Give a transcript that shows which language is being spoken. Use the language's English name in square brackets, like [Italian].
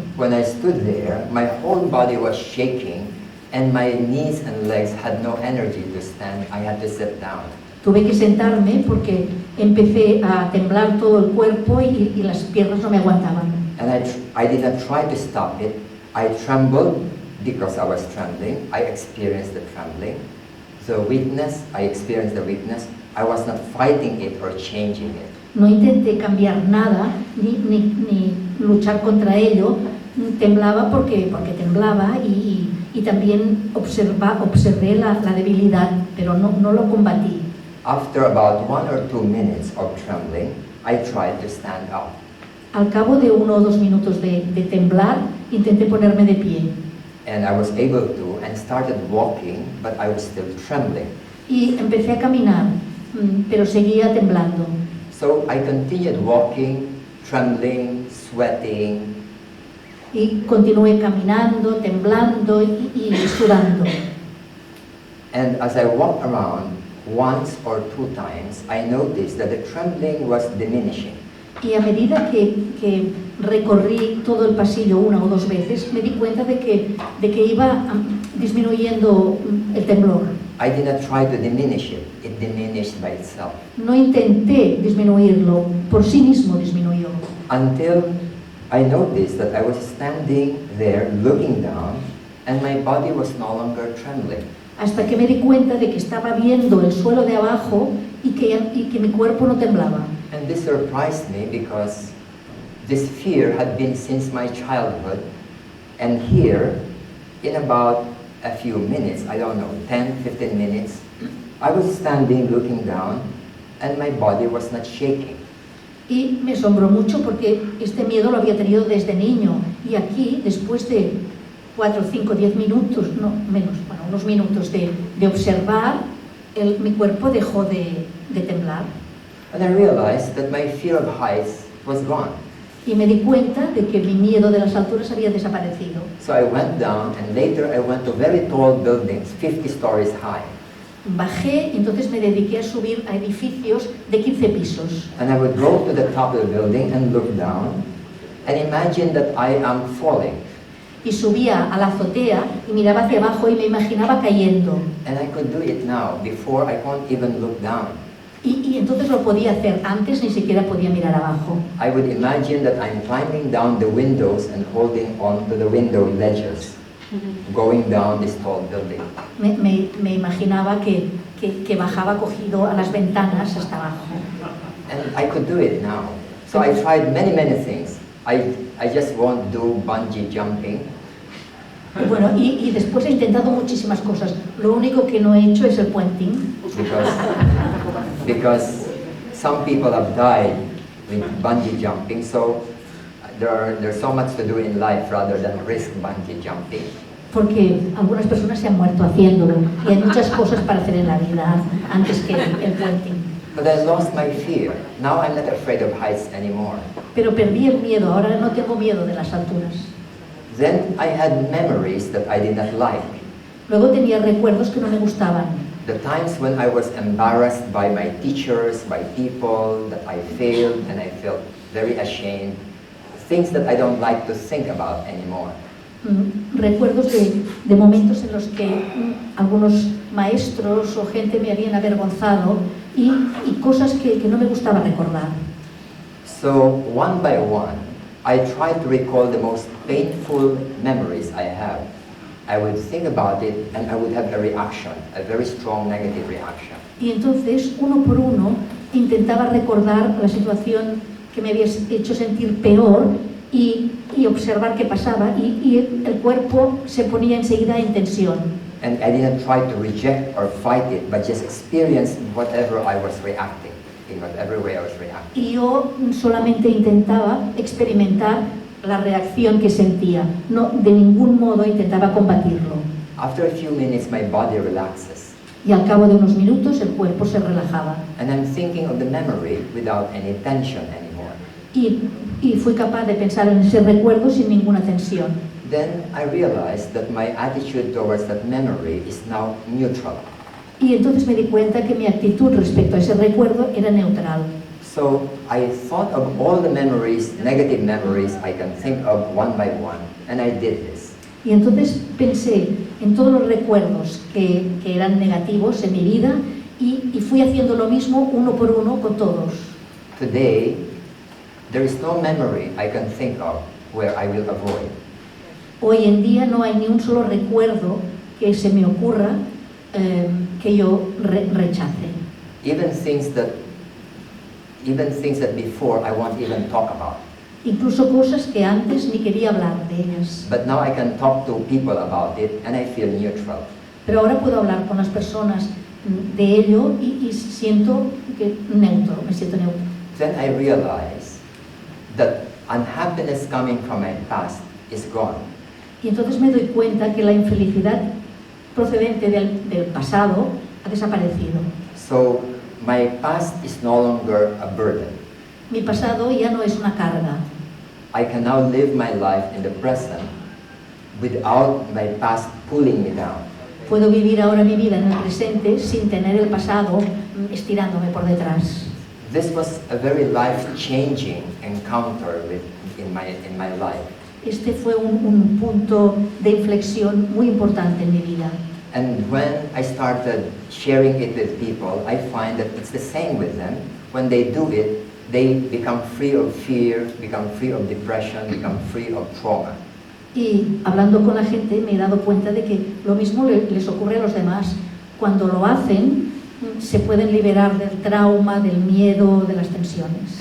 [English] When I stood there, my whole body was shaking and my knees and legs had no energy to stand. I had to sit down. [Spanish] Tuve que sentarme porque empecé a temblar todo el cuerpo y las piernas no me aguantaban. [English] And I did not try to stop it. I trembled because I was trembling. I experienced the trembling. The weakness, I experienced the weakness. I was not fighting it or changing it. [Spanish] No intenté cambiar nada, ni luchar contra ello. Temblaba porque temblaba y también observé la debilidad, pero no lo combatí. [English] After about 1 or 2 minutes of trembling, I tried to stand up. [Spanish] Al cabo de 1 o 2 minutos de temblar, intenté ponerme de pie. [English] And I was able to and started walking, but I was still trembling. [Spanish] Y empecé a caminar, pero seguía temblando. [English] So I continued walking, trembling, sweating. [Spanish] Y continué caminando, temblando y sudando. [English] And as I walked around once or 2 times, I noticed that the trembling was diminishing. [Spanish] Y a medida que recorrí todo el pasillo 1 o 2 veces, me di cuenta de que iba disminuyendo el temblor. [English] I did not try to diminish it. It diminished by itself. [Spanish] No intenté disminuirlo, por sí mismo disminuyó. [English] Until I noticed that I was standing there looking down and my body was no longer trembling. [Spanish] Hasta que me di cuenta de que estaba viendo el suelo de abajo y que mi cuerpo no temblaba. [English] And this surprised me because this fear had been since my childhood, and here, in about a few minutes, I don't know, 10, 15 minutes, I was standing looking down and my body was not shaking. [Spanish] Y me asombró mucho porque este miedo lo había tenido desde niño y aquí, después de 4, 5, 10 minutos, no menos, bueno, unos minutos de observar, mi cuerpo dejó de de temblar. [English] And I realized that my fear of heights was gone. [Spanish] Y me di cuenta de que mi miedo de las alturas había desaparecido. [English] So I went down, and later I went to very tall buildings, 50 stories high. [Spanish] Bajé y entonces me dediqué a subir a edificios de 15 pisos. [English] And I would go to the top of the building and look down and imagine that I am falling. [Spanish] Y subía a la azotea y miraba hacia abajo y me imaginaba cayendo. [English] And I could do it now, before I can't even look down. [Spanish] Y entonces lo podía hacer, antes ni siquiera podía mirar abajo. [English] I would imagine that I'm climbing down the windows and holding on to the window ledges, going down this tall building. [Spanish] Me imaginaba que bajaba cogido a las ventanas hasta abajo. [English] And I could do it now. So I tried many things. I just won't do bungee jumping. [Spanish] Bueno, y después he intentado muchísimas cosas. Lo único que no he hecho es el puenting. [English] Because some people have died with bungee jumping, so there's so much to do in life rather than risk bungee jumping. [Spanish] Porque algunas personas se han muerto haciéndolo y hay muchas cosas para hacer en la vida antes que el puenting. [English] But I lost my fear. Now I'm not afraid of heights anymore. [Spanish] Pero perdí el miedo, ahora no tengo miedo de las alturas. [English] Then I had memories that I did not like. [Spanish] Luego tenía recuerdos que no me gustaban. [English] The times when I was embarrassed by my teachers, by people, that I failed and I felt very ashamed. Things that I don't like to think about anymore. [Spanish] Recuerdos de momentos en los que algunos maestros o gente me habían avergonzado y cosas que no me gustaba recordar. [English] So one by one, I tried to recall the most painful memories I have. I would think about it and I would have a reaction, a very strong negative reaction. [Spanish] Y entonces, uno por uno, intentaba recordar la situación que me había hecho sentir peor y observar qué pasaba y el cuerpo se ponía enseguida en tensión. [English] And I didn't try to reject or fight it, but just experience whatever I was reacting, in whatever way I was reacting. [Spanish] Y yo solamente intentaba experimentar la reacción que sentía. No, de ningún modo intentaba combatirlo. [English] After a few minutes, my body relaxes. [Spanish] Y al cabo de unos minutos el cuerpo se relajaba. [English] And I'm thinking of the memory without any tension anymore. [Spanish] Y fui capaz de pensar en ese recuerdo sin ninguna tensión. [English] Then I realized that my attitude towards that memory is now neutral. [Spanish] Y entonces me di cuenta que mi actitud respecto a ese recuerdo era neutral. [English] So I thought of all the memories, negative memories I can think of one by one, and I did this. [Spanish] Y entonces pensé en todos los recuerdos que eran negativos en mi vida y fui haciendo lo mismo uno por uno con todos. [English] Today, there is no memory I can think of where I will avoid. [Spanish] Hoy en día no hay ni un solo recuerdo que se me ocurra que yo rechace. [English] Even things that before I won't even talk about. [Spanish] Incluso cosas que antes ni quería hablar de ellas. [English] But now I can talk to people about it and I feel neutral. [Spanish] Pero ahora puedo hablar con las personas de ello y siento que neutro, me siento neutro. [English] Then I realize that unhappiness coming from my past is gone. [Spanish] Y entonces me doy cuenta que la infelicidad procedente del pasado ha desaparecido. [English] So my past is no longer a burden. [Spanish] Mi pasado ya no es una carga. [English] I can now live my life in the present without my past pulling me down. [Spanish] Puedo vivir ahora mi vida en el presente sin tener el pasado estirándome por detrás. [English] This was a very life-changing encounter in my life. [Spanish] Este fue un punto de inflexión muy importante en mi vida. [English] And when I started sharing it with people, I find that it's the same with them. When they do it, they become free of fear, become free of depression, become free of trauma. [Spanish] Y hablando con la gente me he dado cuenta de que lo mismo les ocurre a los demás. Cuando lo hacen, se pueden liberar del trauma, del miedo, de las tensiones.